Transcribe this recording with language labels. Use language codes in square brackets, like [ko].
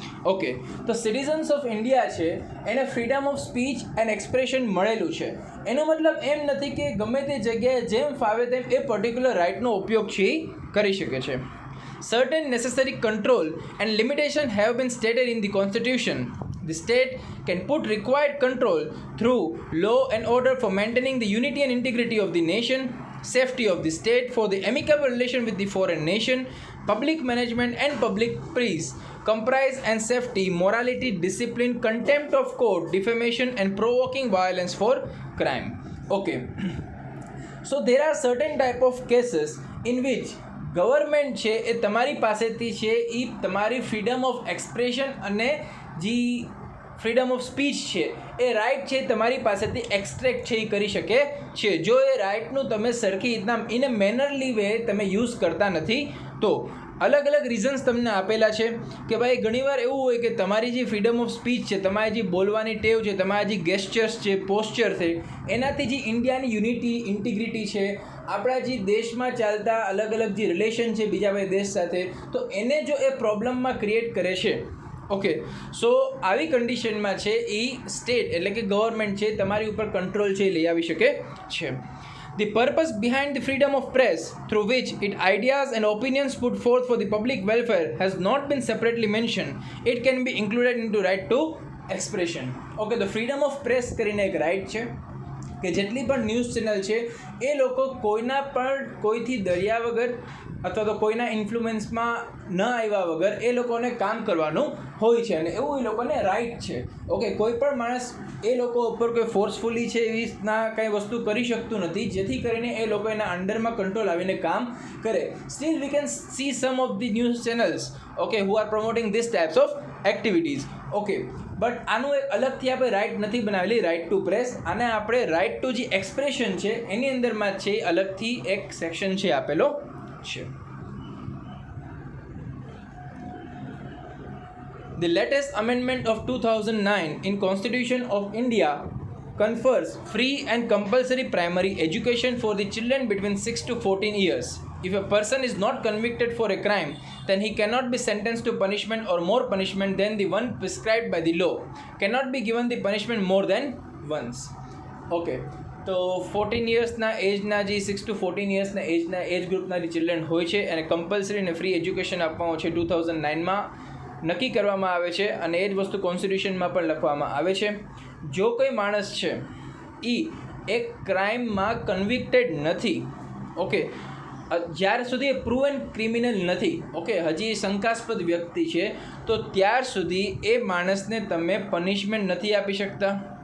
[gu] Okay, તો citizens of India છે એને freedom of speech and expression મળેલું છે. એનો મતલબ એમ નથી કે ગમે તે જગ્યાએ જેમ ફાવે તેમ એ પર્ટિક્યુલર રાઇટનો ઉપયોગ છે એ કરી શકે છે. [en] Certain necessary control and limitation have been stated in the Constitution. The state can put required control through law and order for maintaining the unity and integrity of the nation, safety of the state, for the amicable relation with the foreign nation, public management and public peace, comprise and safety, morality, discipline, contempt of court, defamation and provoking violence for crime. Okay, so there are certain type of cases in which [gu] government છે એ તમારી પાસેથી છે એ તમારી freedom of expression અને જે freedom of speech છે એ right છે તમારી પાસેથી એક્સટ્રેક્ટ છે એ કરી શકે છે જો એ રાઇટનું તમે સરખી રીતના [en] in a mannerly way [gu] તમે યુઝ કરતા નથી તો અલગ અલગ રીઝન્સ તમને આપેલા છે કે ભાઈ ઘણીવાર એવું હોય કે તમારી જે ફ્રીડમ ઓફ સ્પીચ છે, તમારી જે બોલવાની ટેવ છે, તમારા જે ગેસ્ચર્સ છે, પોસ્ચર છે, એનાથી જે ઇન્ડિયાની યુનિટી ઇન્ટિગ્રિટી છે, આપણા જે દેશમાં ચાલતા અલગ અલગ જે રિલેશન છે બીજા ભાઈ દેશ સાથે, તો એને જો એ પ્રોબ્લેમમાં ક્રિએટ કરે છે. ઓકે, સો આવી કન્ડિશનમાં છે એ સ્ટેટ એટલે કે ગવર્મેન્ટ છે તમારી ઉપર કંટ્રોલ છે એ લઈ આવી શકે છે. [en] The purpose behind the freedom of press, through which its ideas and opinions put forth for the public welfare, has not been separately mentioned. It can be included into right to expression. [gu] Okay, the freedom of press કરીને એક right છે કે જેટલી પણ news channel છે એ લોકો કોઈના પણ કોઈથી ડર્યા વગર અથવા તો કોઈના ઇન્ફ્લુઅન્સમાં ન આવ્યા વગર એ લોકોને કામ કરવાનું હોય છે અને એવું એ લોકોને રાઇટ છે. ઓકે, કોઈ પણ માણસ એ લોકો ઉપર કોઈ ફોર્સફુલી છે એવી રીતના કંઈ વસ્તુ કરી શકતું નથી જેથી કરીને એ લોકો એના અંડરમાં કંટ્રોલ આવીને કામ કરે. [en] Still we can see some of the news channels okay who are promoting this types of activities. [gu] Okay, but આનું એક અલગથી આપણે રાઇટ નથી બનાવેલી રાઇટ ટુ પ્રેસ, અને આપણે રાઇટ ટુ જે એક્સપ્રેશન છે એની અંદરમાં છે અલગથી એક સેક્શન છે આપેલો છે. [en] The latest amendment of 2009 in Constitution of India confers free and compulsory primary education for the children between 6 to 14 years. If a person is not convicted for a crime, then he cannot be sentenced to punishment or more punishment than the one prescribed by the law. Cannot be given the punishment more than once. Okay. [gu] તો 14 યર્સના એજના જે 6 to 14 યર્સના એજના એજ ગ્રુપના જે children હોય છે એને compulsory અને free education આપવાનું છે 2009માં નક્કી કરવામાં આવે છે અને એ જ વસ્તુ કોન્સ્ટિટ્યુશનમાં પણ લખવામાં આવે છે. જો કોઈ માણસ છે એ એક ક્રાઇમમાં કન્વિક્ટેડ નથી, ઓકે, જ્યાર સુધી એ પ્રૂવન ક્રિમિનલ નથી, ઓકે, હજી શંકાસ્પદ વ્યક્તિ છે, તો ત્યાર સુધી એ માણસને તમે પનિશમેન્ટ નથી આપી શકતા.